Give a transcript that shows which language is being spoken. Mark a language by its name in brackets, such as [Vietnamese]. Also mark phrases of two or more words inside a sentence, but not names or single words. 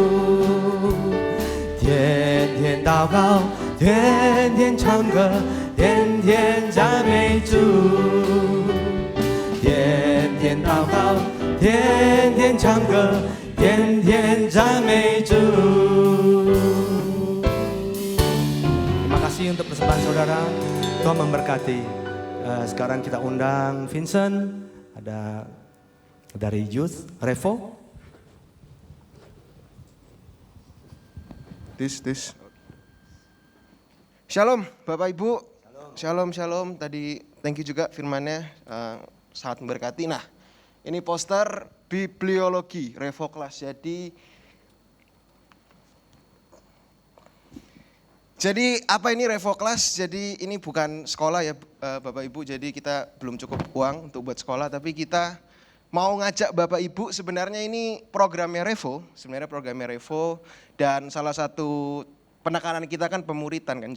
[Chinese] 天天祷告，天天唱歌，天天赞美主。天天祷告，天天唱歌，天天赞美主。 [Indonesian] Terima kasih untuk persembahan saudara. Tuhan memberkati. Sekarang kita undang Vincent, ada dari Youth Revo. Tis. Shalom Bapak Ibu. Shalom. Tadi [English] thank you [Indonesian] juga firmannya sangat memberkati. Nah, ini poster bibliologi Revo Class. Jadi apa ini Revo Class? Jadi ini bukan sekolah ya Bapak Ibu. Jadi kita belum cukup uang untuk buat sekolah, tapi kita mau ngajak Bapak Ibu, sebenarnya ini programnya Revo, dan salah satu penekanan kita kan pemuritan kan.